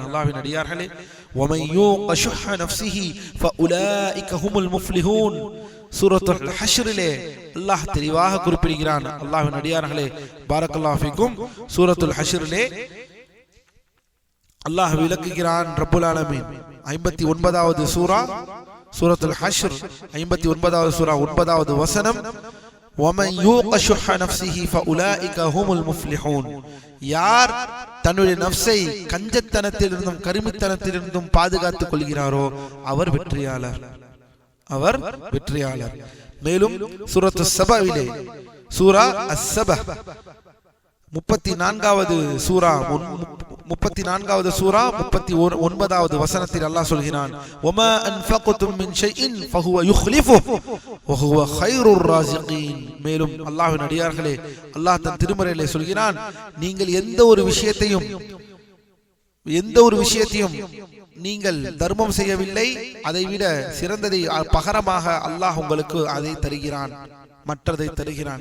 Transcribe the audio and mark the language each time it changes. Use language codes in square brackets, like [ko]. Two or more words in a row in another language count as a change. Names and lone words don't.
[ta] அல்லாஹ்வின் அடியார்களே, [ar] ومن يوق شح نفسه فأولئك هم المفلحون, [ta] சூரத்துல் ஹஷ்ரிலே அல்லாஹ் தெளிவாக குறிப்பிடுகிறான். அல்லாஹ்வின் அடியார்களே, [ar] بارك الله فيكم. [ta] சூரத்துல் ஹஷ்ரிலே அல்லாஹ் விளக்குகிறான். [ar] رب العالمين [ta] 59வது சூரா, சூரத்துல் ஹஷ்ர் 59வது சூரா 9வது வசனம், [ar] وَمَنْ يُوقَ شُحَّ نَفْسِهِ فَأُولَئِكَ هُمُ الْمُفْلِحُونَ. [ta] யார் தன்னுடைய நஃப்ஸை கஞ்சத்தனத்திலிருந்தும் கருமித்தனத்திலிருந்தும் பாதுகாத்துக் கொள்கிறாரோ அவர் வெற்றியாளர், அவர் வெற்றியாளர். மேலும் சூரத்து சபாவிலே, சூரா அஸ்-சபா 34வது சூரா 39வது வசனத்தில் அல்லாஹ் சொல்கிறான், [ar] وَمَا أَنْفَقْتُمْ مِنْ شَيْءٍ فَهُوَ يُخْلِفُهُ وَهُوَ خَيْرُ الرَّازِقِينَ. [ta] மேலும் அல்லாஹ்வின் அடியார்களே, அல்லாஹ் தன் திருமறையிலே சொல்கிறான், நீங்கள் எந்த ஒரு விஷயத்தையும் நீங்கள் தர்மம் செய்யவில்லை, அதைவிட சிறந்ததை பகரமாக அல்லாஹ் உங்களுக்கு அதை தருகிறான், மற்றதை தருகிறான்.